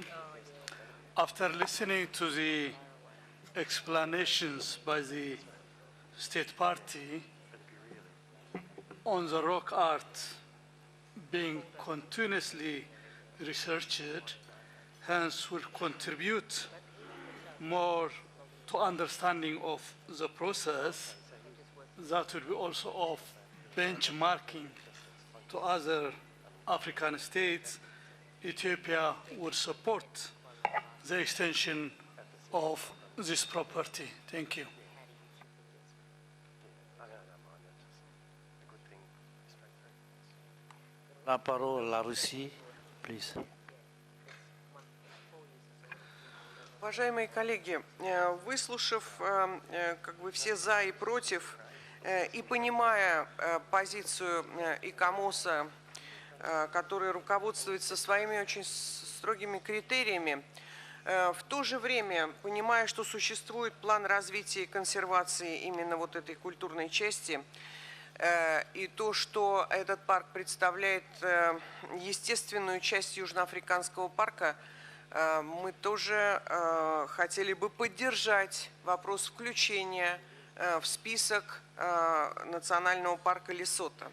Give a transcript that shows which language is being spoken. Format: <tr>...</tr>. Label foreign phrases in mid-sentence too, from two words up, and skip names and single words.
<en>After listening to the explanations by the state party on the rock art being continuously researched, hence will contribute more to understanding of the process, that will be also of benchmarking to other African states. Ethiopia would support the extension of this property. Thank you.</en> <fr>La parole à la Russie, please.</fr> <ru>Уважаемые коллеги, выслушав как бы все за и против и понимая позицию ИКОМОСа, который руководствуется своими очень строгими критериями, в то же время, понимая, что существует план развития и консервации именно вот этой культурной части, и то, что этот парк представляет естественную часть Южноафриканского парка, мы тоже хотели бы поддержать вопрос включения в список национального парка Лесото.</ru>